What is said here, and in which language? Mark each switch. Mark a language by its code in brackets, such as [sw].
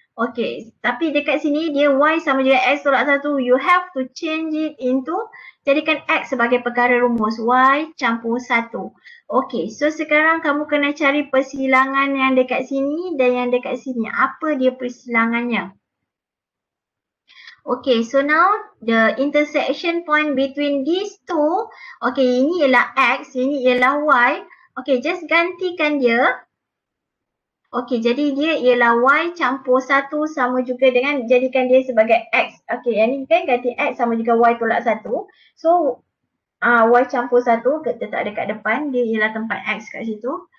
[ms] Okay, tapi dekat sini dia y sama dengan x tolak 1. [en] You have to change it into, [ms] jadikan x sebagai perkara rumus. Y campur 1. Okay, so sekarang kamu kena cari persilangan yang dekat sini dan yang dekat sini. Apa dia persilangannya? [en] Okay, so now the intersection point between these two. [ms] Okay, ini ialah x, ini ialah y. Okay, just gantikan dia. Okey, jadi dia ialah y campur 1 sama juga dengan jadikan dia sebagai x. Okey, yang ni kan ganti x sama juga y tolak 1. So, y campur 1 kita tak ada kat depan, dia ialah tempat x kat situ.